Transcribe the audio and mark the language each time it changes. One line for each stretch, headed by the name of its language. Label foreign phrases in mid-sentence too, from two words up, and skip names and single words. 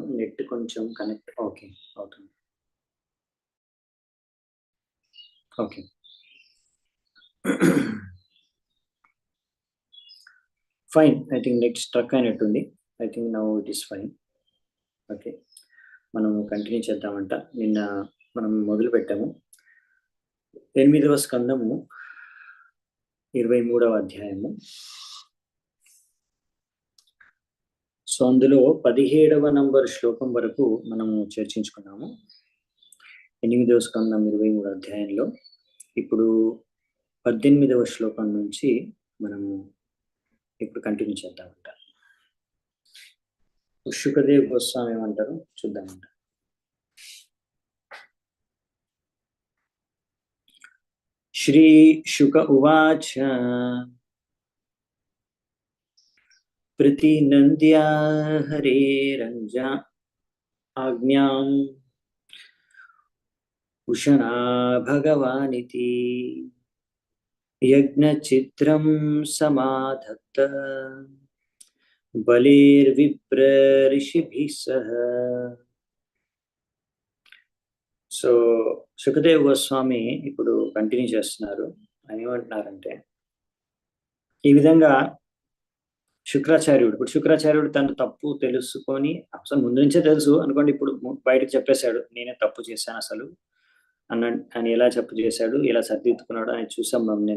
Telugu: నెట్ కొంచెం
English: connect okay
Telugu: అవుతుంది.
English: okay fine. I think net struck అయినట్టుంది. I think now it is fine.
Telugu: ఓకే, మనం కంటిన్యూ చేద్దామంట. నిన్న మనం మొదలు పెట్టాము 8వ స్కందము 23వ అధ్యాయము. సో అందులో 17వ నంబర్ శ్లోకం వరకు మనము చర్చించుకున్నాము 8వ స్కందం 23వ అధ్యాయంలో. ఇప్పుడు 18వ శ్లోకం నుంచి మనము ఇప్పుడు కంటిన్యూ చేద్దామంట. శుకదేవ్ గోస్వామి ఏమంటారు చూద్దామంట.
Sanskrit: శ్రీ శుక ఉవాచ प्रतिनन्द्य हरेरञ्जा आज्ञाम् उशना भगवानिति यज्ञचित्रं समाधत्त बलेर्विप्र ऋषिभिः सह.
Telugu: సో సుఖదేవ్ గోస్వామి ఇప్పుడు కంటిన్యూ చేస్తున్నారు. ఆయన ఏమంటున్నారంటే, ఈ విధంగా శుక్రాచార్యుడు తన తప్పు తెలుసుకొని, అసలు ముందు నుంచే తెలుసు అనుకోండి, ఇప్పుడు బయటకు చెప్పేశాడు నేనే తప్పు చేశాను అసలు ఆయన ఎలా తప్పు చేశాడు, ఎలా సరిదిద్దుకున్నాడు అని చూసాం మనం నిన్న.